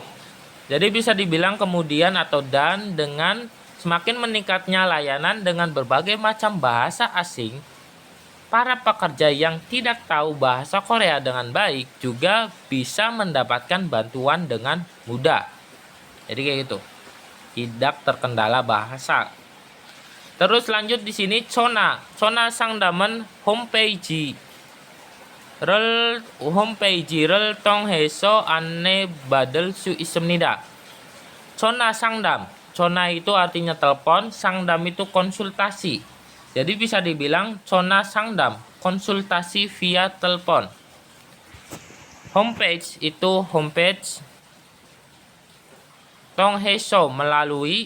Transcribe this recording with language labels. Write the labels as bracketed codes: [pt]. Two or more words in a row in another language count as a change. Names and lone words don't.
[id] Jadi bisa dibilang kemudian atau dan dengan semakin meningkatnya layanan dengan berbagai macam bahasa asing, para pekerja yang tidak tahu bahasa Korea dengan baik juga bisa mendapatkan bantuan dengan mudah. Jadi kayak gitu. Tidak terkendala bahasa. Terus lanjut di sini [ko] Chona 상담은 홈페이지를 통해서 안내받을 수 있습니다. 전화 상담. [id] Chona itu artinya telepon, 상담 itu konsultasi. Jadi bisa dibilang [ko] 전화 상담, [id] konsultasi via telepon. Homepage itu homepage. 통해서 melalui.